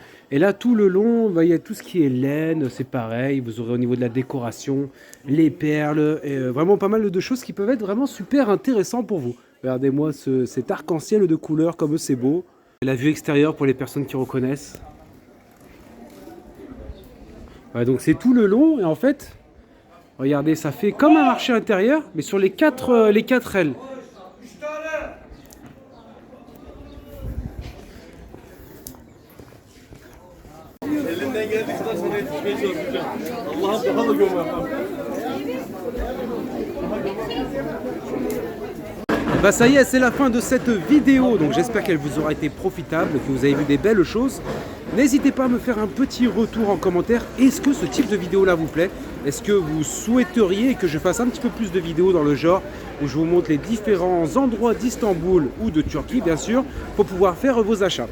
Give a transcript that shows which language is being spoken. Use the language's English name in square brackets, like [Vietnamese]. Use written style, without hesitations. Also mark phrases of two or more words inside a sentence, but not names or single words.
[French] Et là tout le long, bah, il y a tout ce qui est laine, c'est pareil, vous aurez au niveau de la décoration, les perles, et vraiment pas mal de choses qui peuvent être vraiment super intéressantes pour vous. Regardez-moi cet arc-en-ciel de couleurs, comme c'est beau. La vue extérieure pour les personnes qui reconnaissent. Ouais, donc c'est tout le long, et en fait, regardez, ça fait comme un marché intérieur, mais sur les quatre ailes. [Turkish] Elimden geldiği kadar sana yetişmeye çalışacağım. Allah'ım daha da gömer. [French] Bah ça y est, c'est la fin de cette vidéo, donc j'espère qu'elle vous aura été profitable, que vous avez vu des belles choses. N'hésitez pas à me faire un petit retour en commentaire. Est-ce que ce type de vidéo là vous plaît? Est-ce que vous souhaiteriez que je fasse un petit peu plus de vidéos dans le genre où je vous montre les différents endroits d'Istanbul ou de Turquie bien sûr pour pouvoir faire vos achats?